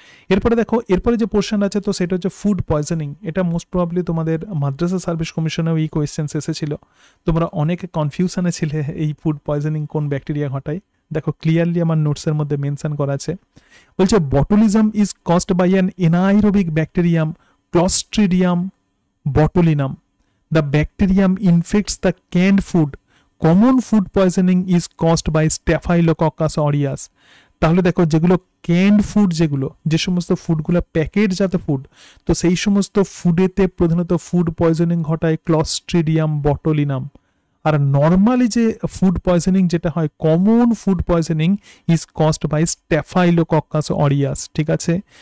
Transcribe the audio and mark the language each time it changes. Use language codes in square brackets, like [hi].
[bn] এরপরে দেখো, এরপরে যে পোর্শন আছে তো সেটা হচ্ছে ফুড পয়জনিং। এটা মোস্ট প্রবাবলি তোমাদের মাদ্রাসা সার্ভিস কমিশনেও এই কোয়েশ্চেন্স এসেছিল। তোমরা অনেকে কনফিউশনে ছিলে এই ফুড পয়জনিং কোন ব্যাকটেরিয়া ঘটায়। দেখো ক্লিয়ারলি আমার নোটসের মধ্যে মেনশন করা আছে। বলছে [en] Botulism is caused by an anaerobic bacterium clostridium botulinum. The bacterium infects the canned food. Common food poisoning is caused by Staphylococcus aureus. [bn] তাহলে দেখো যেগুলো ক্যান্ড ফুড, যেগুলো যে সমস্ত ফুডগুলো প্যাকেটজাত ফুড, তো সেই সমস্ত ফুডেতে প্রধানত ফুড পয়জনিং ঘটায় ক্লস্ট্রিডিয়াম বটুলিনাম। আর নর্মালি যে ফুড পয়জনিং যেটা হয়, [en] common food poisoning is caused by staphylococcus aureus, [bn] ঠিক আছে।